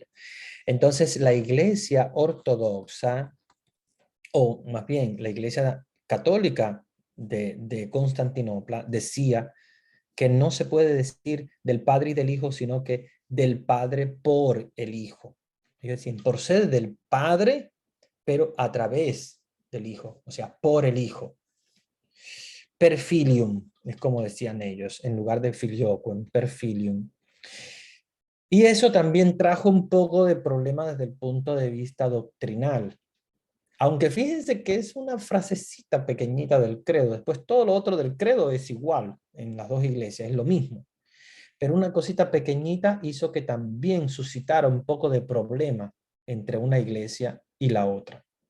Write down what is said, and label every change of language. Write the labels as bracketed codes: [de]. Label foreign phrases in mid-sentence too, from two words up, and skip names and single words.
[es] Entonces, la iglesia ortodoxa, o más bien la iglesia católica de Constantinopla, decía que no se puede decir del Padre y del Hijo, sino que del Padre por el Hijo. Es decir, procede del Padre, pero a través del Hijo, o sea, por el Hijo. [la] Per filium, [es] es como decían ellos, en lugar de filioque, [la] per filium. [es] Y eso también trajo un poco de problema desde el punto de vista doctrinal. Aunque fíjense que es una frasecita pequeñita del credo, después todo lo otro del credo es igual en las dos iglesias, es lo mismo. Pero una cosita pequeñita hizo que también suscitara un poco de problema entre una iglesia y la otra.